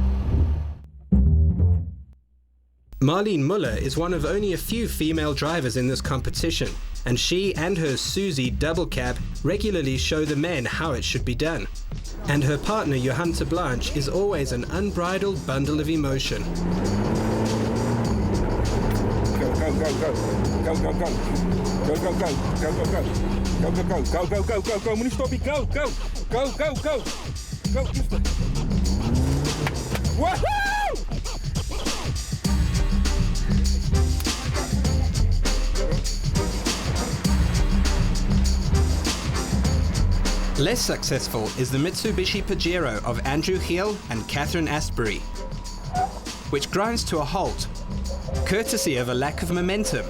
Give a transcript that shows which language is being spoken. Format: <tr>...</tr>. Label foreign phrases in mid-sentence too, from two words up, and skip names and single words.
<en>Marlene Muller is one of only a few female drivers in this competition, and she and her Susie double cab regularly show the men how it should be done. And her partner Johan de Blanche is always an unbridled bundle of emotion. Go, go, go, go. Go, go, go. Go, go, go. Go, go, go. Go, go, go. Go, go, go, go, go.</en> <af>Moenie stoppie.</af> <en>Go, go. Go, go, go. Go. Woohoo! Less successful is the Mitsubishi Pajero of Andrew Heel and Catherine Asbury, which grinds to a halt, courtesy of a lack of momentum.</en>